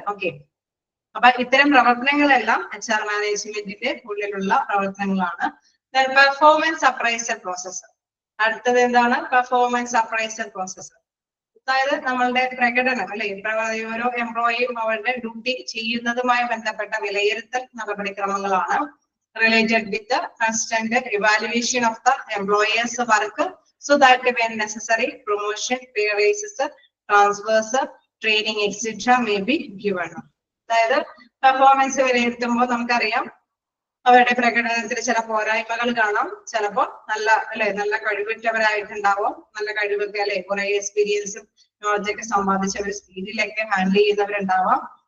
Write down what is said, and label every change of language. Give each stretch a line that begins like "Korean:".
Malayalam: Okay, അപ്പൊ ഇത്തരം പ്രവർത്തനങ്ങളെല്ലാം HR മാനേജ്മെന്റിന്റെ ഉള്ളിലുള്ള പ്രവർത്തനങ്ങളാണ്. Performance appraisal process. അടുത്തത് എന്താണ്? Performance appraisal process. അതായത് നമ്മളുടെ പ്രകടനം അല്ലെ, ഓരോ എംപ്ലോയിയും അവരുടെ ഡ്യൂട്ടി ചെയ്യുന്നതുമായി ബന്ധപ്പെട്ട വിലയിരുത്തൽ നടപടിക്രമങ്ങളാണ്.
English: related with the constant evaluation of the employer's work so that when necessary promotion, pay raises, transfers, training etc. may be given.
Malayalam: അതായത് പെർഫോമൻസ് വിലയിരുത്തുമ്പോൾ നമുക്കറിയാം അവരുടെ പ്രകടനത്തിൽ ചില പോരായ്മകൾ കാണാം. ചിലപ്പോൾ നല്ല കഴിവുറ്റവരായിട്ടുണ്ടാവും. നല്ല കഴിവൊക്കെ അല്ലെ, കുറെ എക്സ്പീരിയൻസും നോളജൊക്കെ സമ്പാദിച്ച ഒരു സ്പീഡിലൊക്കെ ഹാൻഡിൽ ചെയ്യുന്നവരുണ്ടാവാം.